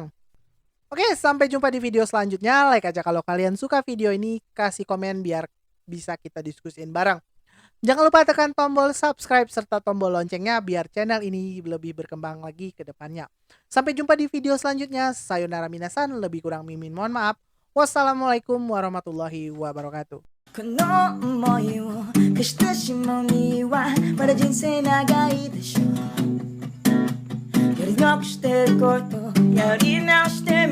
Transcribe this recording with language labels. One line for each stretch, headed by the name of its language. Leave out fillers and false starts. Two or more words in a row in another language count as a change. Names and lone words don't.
Indonesian: Oke, sampai jumpa di video selanjutnya. Like aja kalau kalian suka video ini, kasih komen biar bisa kita diskusiin bareng. Jangan lupa tekan tombol subscribe serta tombol loncengnya biar channel ini lebih berkembang lagi ke depannya. Sampai jumpa di video selanjutnya.
Japanese: さようなら皆さん,
Indonesian: lebih kurang Mimin mohon maaf.
Arabic: والسلام عليكم ورحمة الله وبركاته.
Japanese: この想いを消してしまうにはまだ人生長いでしょうやり残してることやり直して